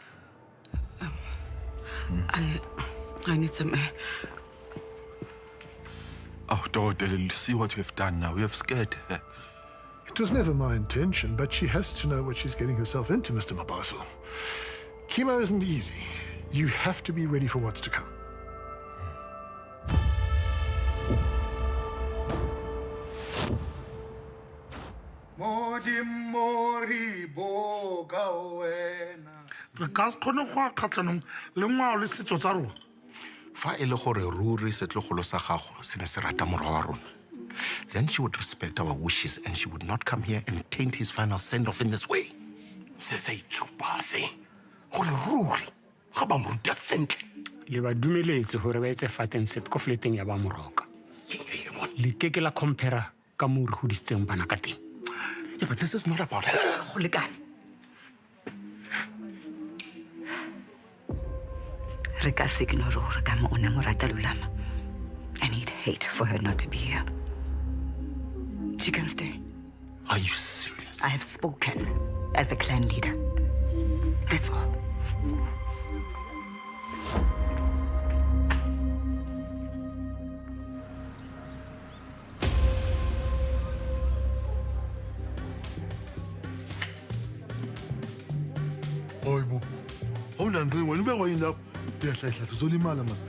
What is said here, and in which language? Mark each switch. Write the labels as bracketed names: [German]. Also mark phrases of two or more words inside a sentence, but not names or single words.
[English] I need some air. Oh, Dorothy, see what we've done now. We have scared her. It was never my intention, but she has to know what she's getting herself into, Mr. Mabaso. Chemo isn't easy. You have to be ready for what's to come. [Tswana] Re ka se kgone go kgatlhanong le ngwao le setso tsa rona. Fa e le gore ruri setlogolo sa gago se ne se rata morwa wa rona, [English] then she would respect our wishes and she would not come here and taint his final send-off in this way. [Tswana] Se sa itshupa se gore ruri ga ba mo ruta sentle. Le ba dumeletse gore ba etse fateng set ko fleteng ya ba moroka. Le ke la compare ka mo re hoditseng bana ka teng. [English] Yeah, but this is not about her. [Tswana] Go lekane. Re ka se ignore gore ka mo ona mo rata Lulama. [English] I need hate for her not to be here. She can stay. Are you serious? I have spoken as the clan leader. That's all. [Zulu] Hayibo. Awunanqinga wena ubekwa yini lapho? Uyahlahla uzolimala man.